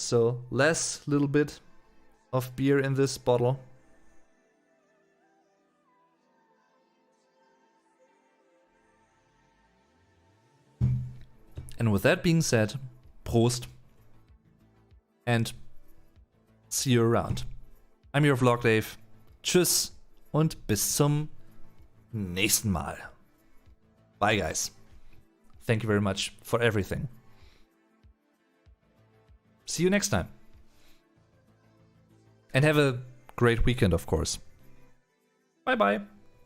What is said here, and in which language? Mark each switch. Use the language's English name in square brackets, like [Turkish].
[English] So little bit of beer in this bottle. And with that being said, Prost and see you around. I'm your Vlog Dave. [German] Tschüss und bis zum nächsten Mal. [English] Bye, guys. Thank you very much for everything. See you next time. And have a great weekend, of course. Bye bye.